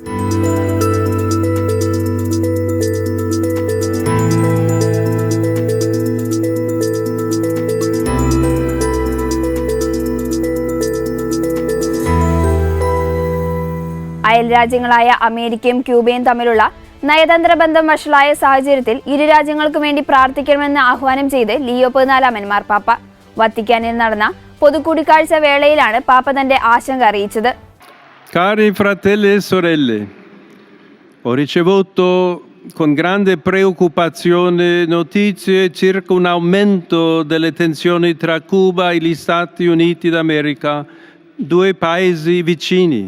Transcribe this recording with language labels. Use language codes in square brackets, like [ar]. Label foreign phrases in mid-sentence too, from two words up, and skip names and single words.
[ml] അയൽ രാജ്യങ്ങളായ അമേരിക്കയും ക്യൂബയും തമ്മിലുള്ള നയതന്ത്ര ബന്ധം വഷളായ സാഹചര്യത്തിൽ ഇരു രാജ്യങ്ങൾക്കു വേണ്ടി പ്രാർത്ഥിക്കണമെന്ന് ആഹ്വാനം ചെയ്ത് ലിയോ 14 മാർപ്പാപ്പ. വത്തിക്കാനിൽ നടന്ന പൊതുകൂടിക്കാഴ്ച വേളയിലാണ് പാപ്പ തന്റെ ആശങ്ക അറിയിച്ചത്. [it] Cari fratelli e sorelle, ho ricevuto con grande preoccupazione notizie circa un aumento delle tensioni tra Cuba e gli Stati Uniti d'America, 2 paesi vicini.